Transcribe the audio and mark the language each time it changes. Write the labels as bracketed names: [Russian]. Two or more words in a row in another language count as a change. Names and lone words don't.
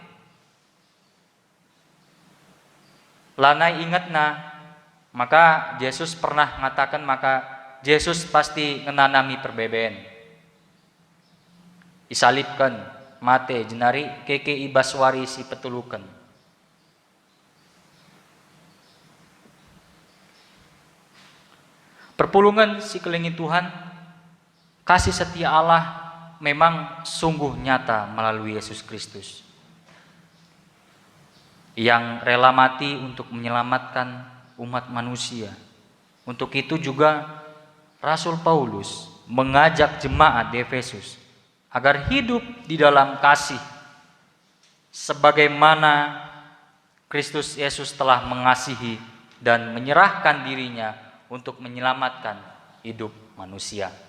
[Batak Karo] Lanai ingatna maka Yesus [Indonesian] pernah mengatakan [Batak Karo] maka Yesus pasti ngenanami perbeben. Isalipkan mate jenari keke ibaswari si petulukan. Perpulungan si kelengi Tuhan, [Indonesian] kasih setia Allah memang sungguh nyata melalui Yesus Kristus. Yang rela mati untuk menyelamatkan umat manusia. Untuk itu juga Rasul Paulus mengajak jemaat di Efesus agar hidup di dalam kasih sebagaimana Kristus Yesus telah mengasihi dan menyerahkan dirinya untuk menyelamatkan hidup manusia.